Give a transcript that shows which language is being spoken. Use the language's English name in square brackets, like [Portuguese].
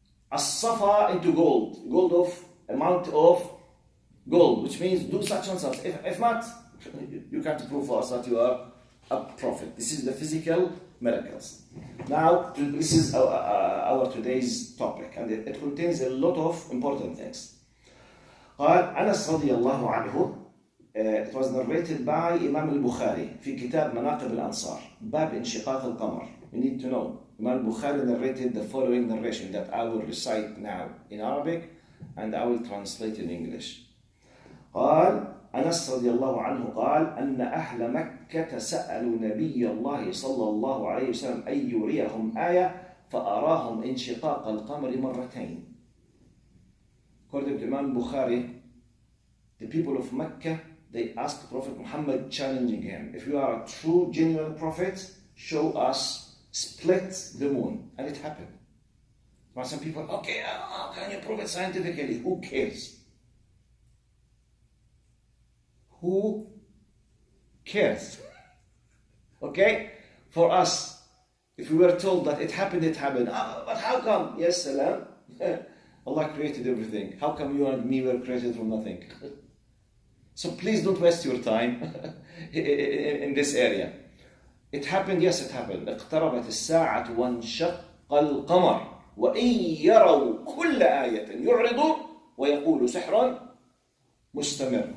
[English] as-safa into gold of amount of gold, which means do such and such. If not, you can't prove for us that you are a prophet. This is the physical miracles. Now, this is our today's topic, and it contains a lot of important things. [Arabic] قال أنس رضي الله عنه, [English] it was narrated by Imam al-Bukhari [Arabic] في كتاب مناقب الأنصار باب انشقاق القمر. [English] You need to know, Imam al-Bukhari narrated the following narration that I will recite now in Arabic and I will translate in English. [Arabic] قال أنس رضي الله عنه قال أن أهل مكة سألوا نبي الله صلى الله عليه وسلم أن يريهم آية فأراهم انشقاق القمر مرتين. [English] According to Imam Bukhari, the people of Mecca, they asked Prophet Muhammad, challenging him, if you are a true, genuine prophet, show us split the moon. And it happened. Now some people, okay, how can you prove it scientifically? Who cares? Who cares? Okay? For us, if we were told that it happened, it happened. But how come? Yes, salam. Allah created everything. How come you and me were created from nothing? So please don't waste your time in this area. It happened, yes, it happened. [Arabic] اقتربت الساعة وانشق القمر وإن يروا كل آية يعرضوا ويقولوا سحر مستمر.